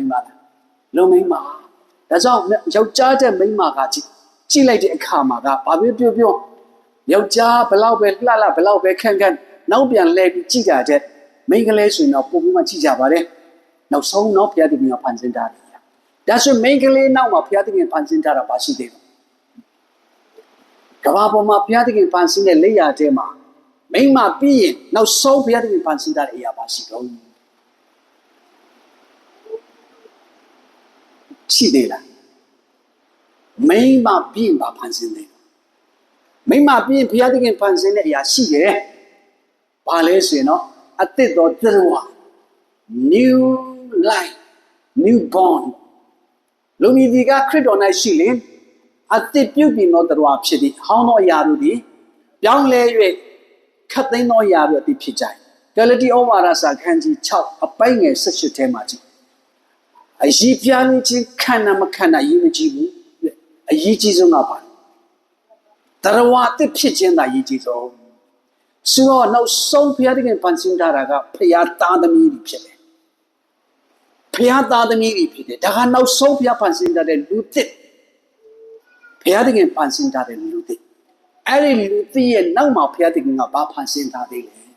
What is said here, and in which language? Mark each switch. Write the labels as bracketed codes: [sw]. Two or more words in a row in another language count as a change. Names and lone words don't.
[my] န်းမလားလူမိန်းမဒါကြောင့်ယောက်ျားတဲ့မိန်းမကကြည့်လိုက်တဲ့အခါမှာကဘာပြောယောက်ျားဘလောက်ပဲလှဘလောက်ပဲခန့်နောက်ပြန်လဲပြီးကြည့်တာတဲ့မိန်းကလေးဆိုရင်တော့ပုံပြီးမှကြည့်ကြပါတယ်နောက်ဆုံးတော့ဘုရားသခင်ကဖန်ဆင်းတာတယ်ဒါဆိုမိန်းကလေးနောက်မှာဘုရားသခင်ဖန်ဆင်းတာပါရှိသေးတယ်ကဘာပေါ်မှာဘုရားသခင်ဖန်ဆင်းတဲ့လက်ရာထဲမှာမိန်းမပြီးရင်နောက်ဆုံးဘုရားသခင်ဖန်ဆင်းတဲ့အရာပါရှိတော့ ရှိသေးလားမိန်းမပြီးရင်ပါဖန်ဆင်းတယ်မိန်းမပြီးရင်ဘုရားသခင်ဖန်ဆင်းတဲ့အရာရှိတယ်ဘာလဲဆိုရင်တော့အသစ်တော်သတ္တဝါ [en] new life new born [my] လူမည်ဒီကခရ စ်တော်၌ရှိလင်အသစ်ပြုပြင်သောသတ္တဝါဖြစ်သည်ဟောင်းသောအရာတို့သည်ပြောင်းလဲ၍ခတ်သိမ်းသောအရာတို့သည်ဖြစ်ကြ၏ဂလာတိဩ ဝါဒစာခန်းကြီး6အပိုင်းငယ်18ထဲမှာကြည့်အရေးပြားခြင်းခန္ဓာမခန္ဓာရေးမကြည့်ဘူးအရေးကြီးဆုံးကပါသတ္တဝါအသစ်ဖြစ်ခြင်းသာအရေးကြီးဆုံးဆိုတော့နောက်ဆုံးဘုရားသခင်ဖန်ဆင်းထားတာကဘုရားသားသမီးတွေဖြစ်တယ်ဘုရားသားသမီးတွေဖြစ်တယ်ဒါကနောက်ဆုံးဘုရားဖန်ဆင်းထားတဲ့လူသစ်ဘုရားသခင်ဖန်ဆင်းထားတဲ့လူသစ်အဲ့ဒီလူသစ်ရဲ့နောက်မှာဘုရားသခင်ကဘာဖန်ဆင်းထားသေးလဲ